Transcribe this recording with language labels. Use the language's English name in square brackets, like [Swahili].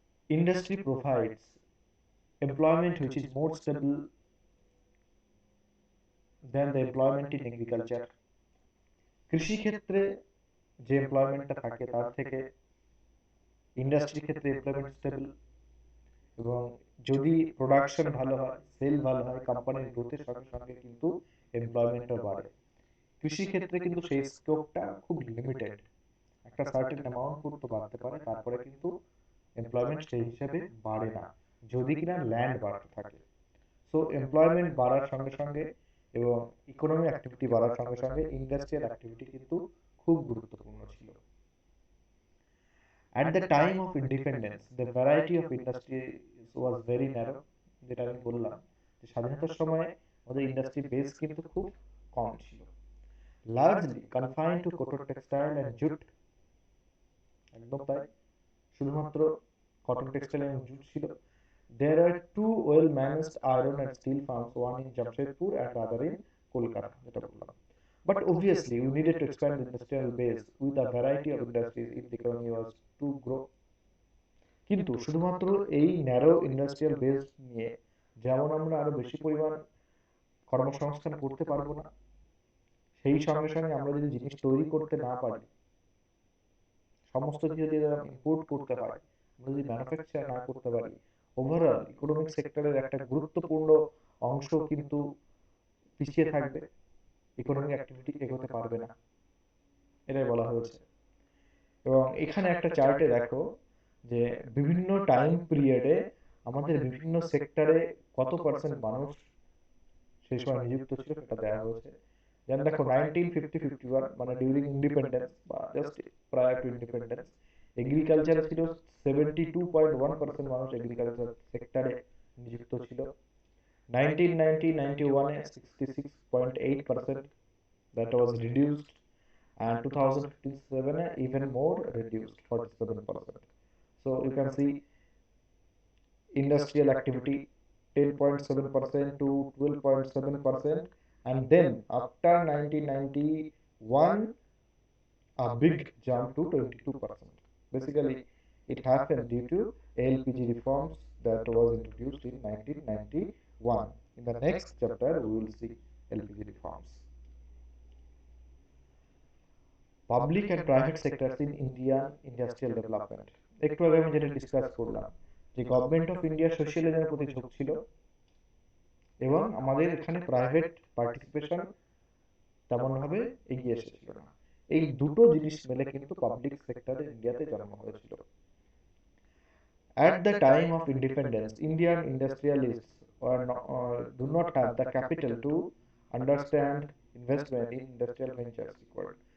[English] Industry provides employment which is more stable than the employment in agriculture. [Bangla] কৃষি ক্ষেত্রে যে এমপ্লয়মেন্টটা থাকে তার থেকে ইন্ডাস্ট্রি ক্ষেত্রে এমপ্লয়মেন্ট স্টেবল, এবং যদি প্রোডাকশন ভালো হয়, সেল ভালো হয়, কোম্পানির গ্রোথের সঙ্গে সঙ্গে কিন্তু এমপ্লয়মেন্টও বাড়ে। কৃষি ক্ষেত্রে কিন্তু সেই স্কোপটা খুব লিমিটেড, একটা সার্টেন অ্যামাউন্ট পর্যন্ত বাড়তে পারে, তারপরে কিন্তু এমপ্লয়মেন্ট সেই হিসেবে বাড়ে না যদি কিনা ল্যান্ড বাড়তে থাকে। সো এমপ্লয়মেন্ট বাড়ার সঙ্গে সঙ্গে এবং ইকোনমি অ্যাক্টিভিটি বাড়ার সঙ্গে সঙ্গে ইন্ডাস্ট্রিয়াল অ্যাক্টিভিটি কিন্তু খুব গুরুত্বপূর্ণ ছিল। [English] At the time of independence, the variety of industries was very narrow, [Bangla] যেটা আমি বললাম যে স্বাধীনতার সময় আমাদের ইন্ডাস্ট্রি বেস কিন্তু খুব কম ছিল, [English] largely confined to cotton textile and jute। [Bangla] একদম তাই, শুধুমাত্র কটন টেক্সটাইল এবং জুট ছিল। [English] There are two well managed iron and steel farms, one in Jamshedpur and other in Kolkata, [Bangla] যেটা বললাম। [English] But obviously, we needed to expand the industrial base with a variety of industries if the economy was to grow। [Bangla] কিন্তু শুধুমাত্র এই narrow industrial base নিয়ে যেমন আমরা আরো বেশি পরিমাণ কর্মসংস্থান করতে পারবো না, সেই সঙ্গে সঙ্গে আমরা যদি জিনিস তৈরি করতে না পারি, সমস্ত কিছু যদি ইম্পোর্ট করতে হয়, আমরা যদি ম্যানুফ্যাকচার না করতে পারি, ওভারঅল ইকোনমিক সেক্টরের একটা গুরুত্বপূর্ণ অংশ কিন্তু পিছিয়ে থাকবে, ইকোনমিক অ্যাক্টিভিটি এগোতে পারবে না, এটাই বলা হয়েছে। এবং এখানে একটা চার্টে দেখো যে বিভিন্ন টাইম পিরিয়ডে আমাদের বিভিন্ন সেক্টরে কত পার্সেন্ট মানুষ সেই সময় নিযুক্ত ছিল সেটা দেওয়া হয়েছে। যেমন দেখো 1950-51 মানে [English] during independence [Bangla] বা [English] just prior to independence, [Bangla] এগ্রিকালচারে ছিল 72.1% মানুষ এগ্রিকালচার সেক্টরে নিযুক্ত ছিল। [English] 1990-91 66.8%, that was reduced, and 2057 even more reduced, 47%. So you can see industrial activity 10.7% to 12.7%, and then after 1991 a big jump to 22%. Basically it happened due to LPG reforms that was introduced in 1991. In the next chapter we will see LPG reforms. Public and private sectors in Indian industrial development, [Bangla] একটু আগে আমি যেটা discuss করলাম যে government of India সোশ্যালিজমের প্রতি ঝুঁকছিল এবং আমাদের এখানে প্রাইভেট পার্টিসিপেশন তেমন ভাবে এগিয়ে এসেছিল না, এই দুটো জিনিস মিলে কিন্তু পাবলিক সেক্টরে ইন্ডিয়াতে জন্ম হয়েছিল। [English] At the time of independence, Indian industrialists do not have the capital to understand investment in industrial ventures required।